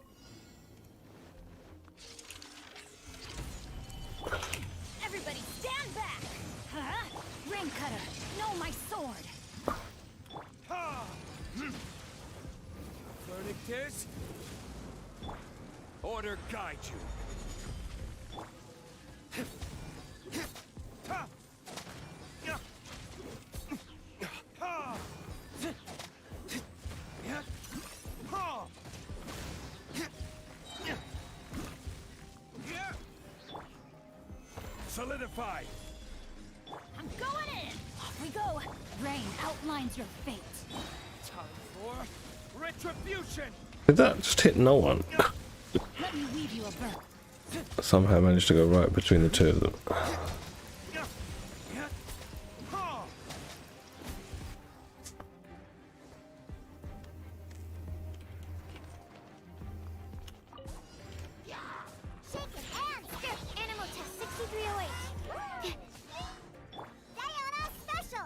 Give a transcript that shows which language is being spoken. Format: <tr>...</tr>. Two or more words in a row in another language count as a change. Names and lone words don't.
<en>Everybody stand back. Huh? Rain cutter. No, my sword. Ha! Verdict is... Order guide you. Ha! Ya! Ha! Ya! Ha! Ya! Solidify. I'm going in. Off we go. Rain outlines your fate. Time for retribution. Did that just hit no one? Let me weave you a birth. Somehow managed to go right between the 2 of them. Ya! Ya! Ha! Shaking hands. Animal test 6308. Diana special.</en>